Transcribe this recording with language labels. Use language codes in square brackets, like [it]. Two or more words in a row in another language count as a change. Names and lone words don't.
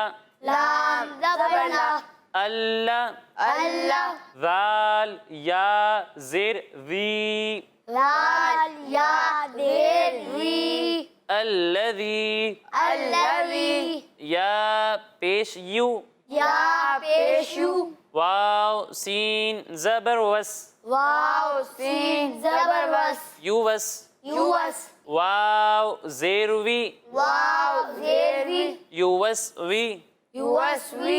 [ps] لام زبر لا اللہ اللہ ذال یا زر وی، لال یا دیر وی الذی الذی یا پیش یو، یا پیشو واو سین زبر وس، واو سین زبر وس یوس، یوس واو زیر وی، واو زیر وی یوس وی، یوس وی